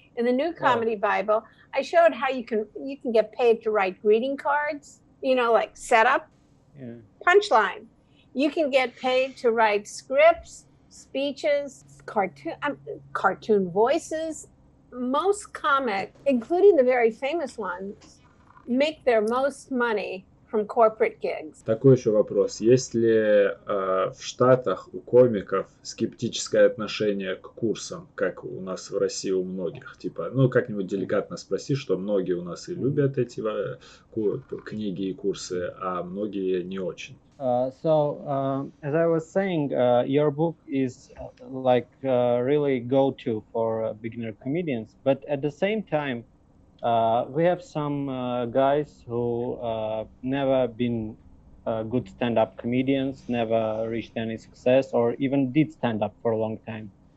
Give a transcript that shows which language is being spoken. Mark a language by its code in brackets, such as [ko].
[en] In the new comedy Bible, I showed how you can get paid to write greeting cards, like setup, punchline. You can get paid to write scripts, speeches, cartoon voices. Most comics, including the very famous ones, make their most money from corporate gigs. [ru] Такой еще вопрос. Есть ли в Штатах у комиков скептическое отношение к курсам, как у нас в России у многих? Типа, как-нибудь деликатно спроси, что многие у нас и любят эти книги и курсы, а многие не очень. [en] So, as I was saying, your book is really go-to for beginner comedians. But at the same time, we have some guys who never been good stand-up comedians, never reached any success, or even did stand-up for a long time.